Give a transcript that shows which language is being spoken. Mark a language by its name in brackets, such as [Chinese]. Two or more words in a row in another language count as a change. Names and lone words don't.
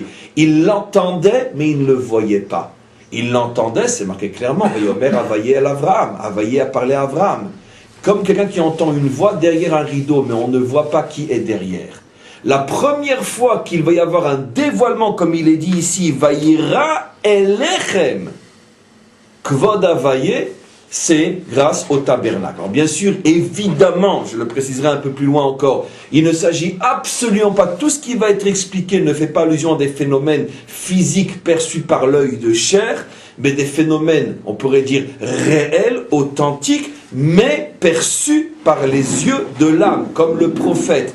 [French] Ils l'entendaient, mais ils ne le voyaient pas. Ils l'entendaient, c'est marqué clairement. [Hebrew] ויאמר הויה אל אברהם. [French] Havaye a parlé à Avraham. Comme quelqu'un qui entend une voix derrière un rideau, mais on ne voit pas qui est derrière. La première fois qu'il va y avoir un dévoilement, comme il est dit ici, [Hebrew] וירא אליכם כבוד הויה, [French] c'est grâce au tabernacle. Alors bien sûr, évidemment, je le préciserai un peu plus loin encore, il ne s'agit absolument pas, tout ce qui va être expliqué ne fait pas allusion à des phénomènes physiques perçus par l'œil de chair, mais des phénomènes, on pourrait dire, réels, authentiques, mais perçus par les yeux de l'âme, comme le prophète.